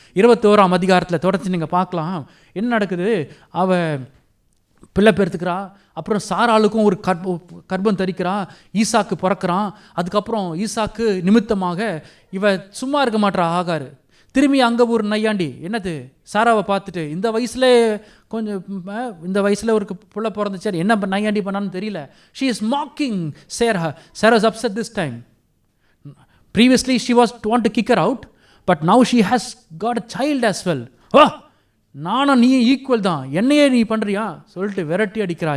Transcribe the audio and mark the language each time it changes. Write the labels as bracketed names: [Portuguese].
[Tamil] 21ஆம் அதிகாரத்தில் தொடர்ச்சி நீங்கள் பார்க்கலாம். என்ன நடக்குது? அவ பிள்ளை பெருத்துக்கிறா, அப்புறம் சாராளுக்கும் ஒரு கர்ப்பம் தரிக்கிறா, ஈசாக்கு பிறக்கிறான். அதுக்கப்புறம் ஈசாக்கு நிமித்தமாக இவ சும்மா இருக்க மாட்டா ஆகாரு. திரும்பி அங்கே ஒரு நையாண்டி என்னது சாராவை பார்த்துட்டு, இந்த வயசுல கொஞ்சம் இந்த வயசில் ஒரு பிள்ளை பிறந்துச்சு, என்ன நையாண்டி பண்ணான்னு தெரியல. [English] She is mocking Sarah. Sarah is upset this time. Previously she was want to kick her out, but now she has got a child as well. [Tamil] நானும் நீ ஈக்குவல் தான், என்னையே நீ பண்ணுறியா சொல்லிட்டு விரட்டி அடிக்கிறா.